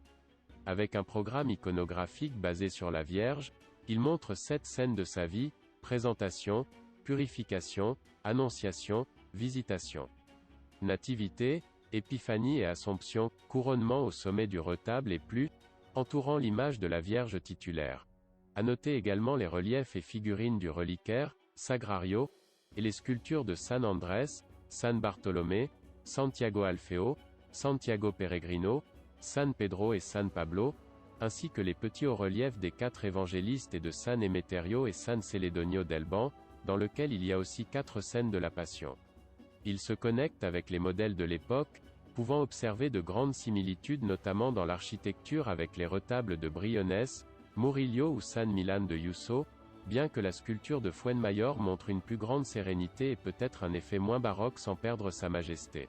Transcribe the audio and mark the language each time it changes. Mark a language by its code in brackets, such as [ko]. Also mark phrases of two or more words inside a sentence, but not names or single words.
[fr] Avec un programme iconographique basé sur la Vierge, il montre 7 scènes de sa vie: présentation, purification, annonciation, visitation, nativité, épiphanie et assomption, couronnement au sommet du retable et plus, entourant l'image de la Vierge titulaire. À noter également les reliefs et figurines du reliquaire, Sagrario, et les sculptures de San Andrés, San Bartolomé, Santiago Alfeo, Santiago Peregrino, San Pedro et San Pablo, ainsi que les petits hauts-reliefs des 4 évangélistes et de San Emeterio et San Celedonio del Ban, dans lequel il y a aussi 4 scènes de la Passion. Il se connecte avec les modèles de l'époque, pouvant observer de grandes similitudes notamment dans l'architecture avec les retables de Briones, Murillo ou San Millán de Yuso, bien que la sculpture de Fuenmayor montre une plus grande sérénité et peut-être un effet moins baroque sans perdre sa majesté.